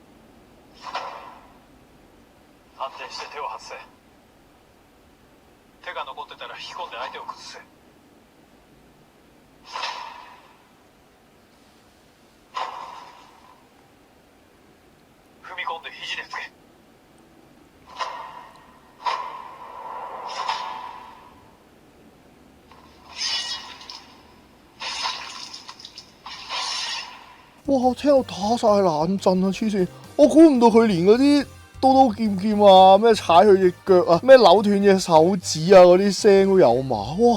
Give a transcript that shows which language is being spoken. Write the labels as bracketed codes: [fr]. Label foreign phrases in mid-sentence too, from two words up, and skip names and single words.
[ja] 安定して手を外せ。手が残ってたら引き込んで相手を崩せ。踏み込んで肘でつけ。哇！ [yue] 我聽到打晒冷震啊！黐線，我估唔到佢連嗰啲刀刀劍劍啊，咩踩佢隻腳啊，咩扭斷隻手指啊嗰啲聲都有埋，哇！